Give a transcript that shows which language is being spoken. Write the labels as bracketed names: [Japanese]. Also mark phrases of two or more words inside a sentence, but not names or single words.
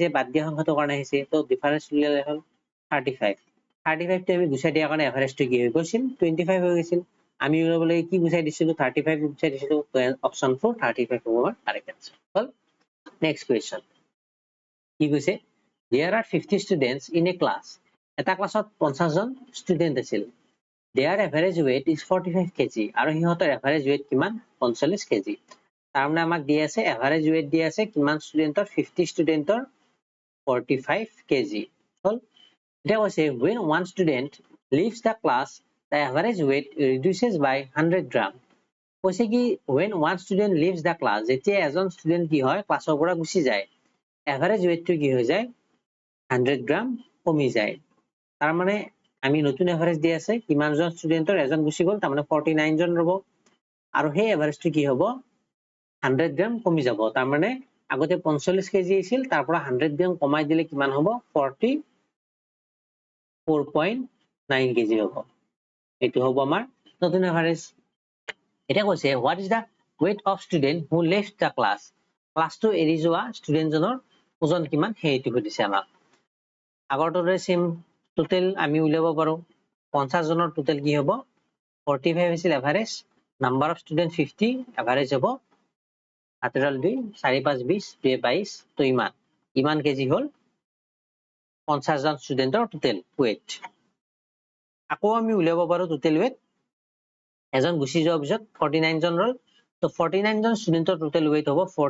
[Assamese] বাদ দিয়া সংখ্যাটোৰ কাৰণে আহিছে তো ডিফাৰেন্স উলিয়ালে হল 35 টো আমি গুচাই দিয়াৰ কাৰণে এভাৰেজটো কি হৈ গৈছিল 25 হৈ গৈছিল আমি উলিয়াব লাগে কি গুচাই দিছিলো 35 গুচাই দিছিলো অপচন 4 35 হ'ব আমাৰ [English] correct answer [Assamese] হল [English] next question [Assamese] কি কৈছে [English] there are 50 students in a class [Assamese] এটা ক্লাছত 50 জন ষ্টুডেন্ট আছিল [English] their average weight is 45 kg [Assamese] আৰু হিহঁতৰ [English] average weight [Assamese] কিমান 45 kg তাৰমানে আমাক দি আছে [English] average weight [Assamese] দি আছে কিমান ষ্টুডেন্টৰ 50 ষ্টুডেন্টৰ 45 kg হল এতিয়া কৈছে [English] when one student leaves the class the average weight reduces by 100 gram [Assamese] কৈছে কি [English] when one student leaves the class [Assamese] যেতিয়া এজন ষ্টুডেন্ট কি হয় ক্লাছৰ পৰা গুচি যায় [English] average weight [Assamese] কি হৈ যায় 100 গ্রাম কমি যায় তার মানে আমি নতুন এভারেজ দি আছে কিমান জন ষ্টুডেন্টৰ এজন গুচি গল তার মানে 49 জন ৰব আৰু সেই এভাৰেজটো কি হ'ব 100 গ্রাম কমি যাব তার মানে আগতে 45 কেজি আছিল তাৰ পৰা 100 গ্রাম কমাই দিলে কিমান হ'ব 44.9 কেজি হ'ব এটো হ'ব আমাৰ নতুন এভাৰেজ এটা কৈছে [English] what is the weight of student who left the class [Assamese] ক্লাছটো এৰি যোৱা ষ্টুডেন্ট জনৰ ওজন কিমান সেইটো সুধিছে আমাক আগৰটোৰে [English] same total [Assamese] আমি উলিয়াব পাৰো 50 জনৰ টোটাল কি হ'ব 45 আছিল এভাৰেজ [English] number of student [Assamese] 50 এভাৰেজ হ'ব আতৰাল 2 4 5 20 2 22 তো ইমান কেজি হল 50 জন ষ্টুডেন্টৰ [English] total weight [Assamese] আকৌ আমি উলিয়াব পাৰো [English] total weight [Assamese] এজন গুচি যোৱাৰ পিছত 49 জন ৰল তো 49 জন ষ্টুডেন্টৰ [English] total weight [Assamese] হ'ব